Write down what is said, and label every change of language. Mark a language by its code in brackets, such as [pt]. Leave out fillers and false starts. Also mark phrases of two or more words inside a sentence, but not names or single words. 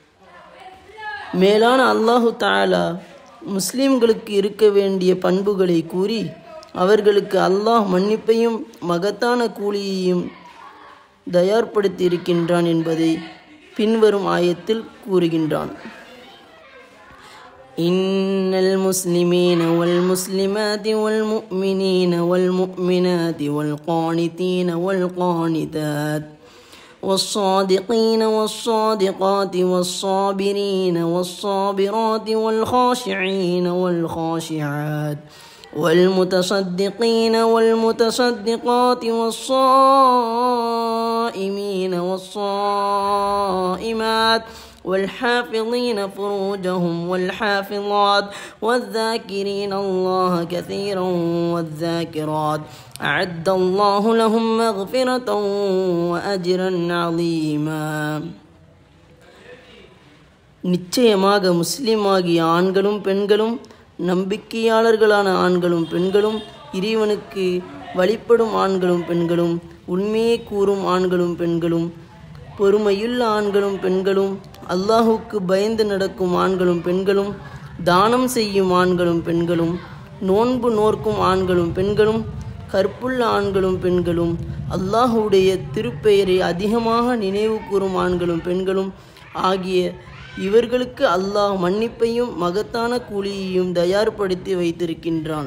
[ta] மேலான [ar] الله تعالى [ta] முஸ்லிம்களுக்கு இருக்க வேண்டிய பண்புகளை கூறி அவர்களுக்கு அல்லாஹ் மன்னிப்பையும் மகத்தான கூலியையும் தயார்படுத்தி இருக்கின்றான் என்பதை பின்வரும் ஆயத்தில் கூறுகின்றான். [ar] إن المسلمين والمسلمات والمؤمنين والمؤمنات والقانتين والقانتات والصادقين والصادقات والصابرين والصابرات والخاشعين والخاشعات والمتصدقين والمتصدقات والصائمين والصائمات والحافظين فروجهم والحافظات والذاكرين الله كثيرا والذاكرات أعد الله لهم مغفرة وأجرا عظيما. [ta] நிச்சயமாக முஸ்லிமாகிய ஆண்களும் பெண்களும், நம்பிக்கையாளர்களான ஆண்களும் பெண்களும், இறைவனுக்கு வழிபடும் ஆண்களும் பெண்களும், உண்மையை கூறும் ஆண்களும் பெண்களும், பொறுமையுள்ள ஆண்களும் பெண்களும், அல்லாஹுக்கு பயந்து நடக்கும் ஆண்களும் பெண்களும், தானம் செய்யும் ஆண்களும் பெண்களும், நோன்பு நோர்க்கும் ஆண்களும் பெண்களும், கற்புள்ள ஆண்களும் பெண்களும், அல்லாஹுடைய திருப்பெயரை அதிகமாக நினைவு கூறும் ஆண்களும் பெண்களும் ஆகிய இவர்களுக்கு அல்லாஹ் மன்னிப்பையும் மகத்தான கூலியையும் தயார்படுத்தி வைத்திருக்கின்றான்.